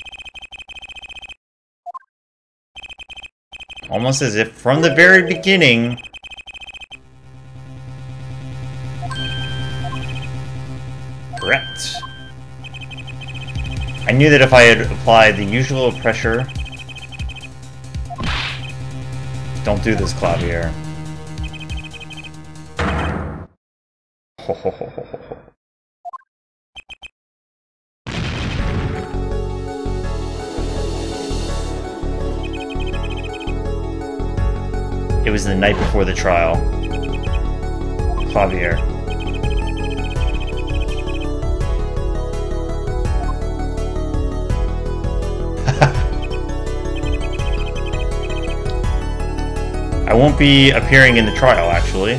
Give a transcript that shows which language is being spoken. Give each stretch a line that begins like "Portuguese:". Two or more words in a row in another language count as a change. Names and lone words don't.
English: Almost as if from the very beginning... Correct. I knew that if I had applied the usual pressure... Don't do this, Clavier. Ho ho ho ho ho. It was the night before the trial. Clavier. I won't be appearing in the trial, actually.